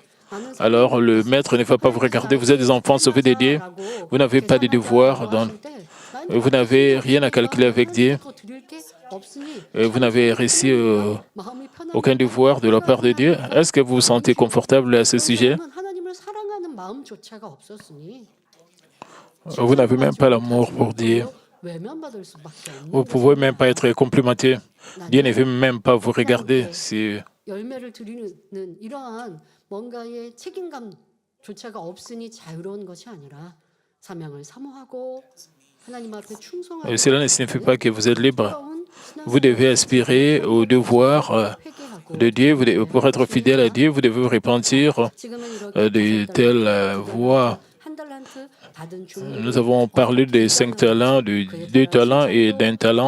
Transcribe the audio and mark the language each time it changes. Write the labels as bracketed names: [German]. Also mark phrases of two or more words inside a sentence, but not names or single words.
[French] Alors le maître ne va pas vous regarder, vous êtes des enfants sauvés de Dieu, vous n'avez pas de devoirs, vous n'avez rien à calculer avec Dieu, vous n'avez reçu aucun devoir de la part de Dieu. Est-ce que vous vous sentez confortable à ce sujet? Vous n'avez même pas l'amour pour Dieu. Vous ne pouvez même pas être complimenté. Dieu ne veut même pas vous regarder. C'est [Korean] 열매를 드리는 이러한 뭔가의 책임감조차가 없으니 자유로운 것이 아니라 사명을 사모하고 하나님 앞에 충성하고 [French] cela ne signifie pas que vous êtes libre. Vous devez aspirer au devoir de Dieu. Pour être fidèle à Dieu, vous devez vous repentir de telles voies. Nous avons parlé des 5 talents, de 2 talents et d'un talent.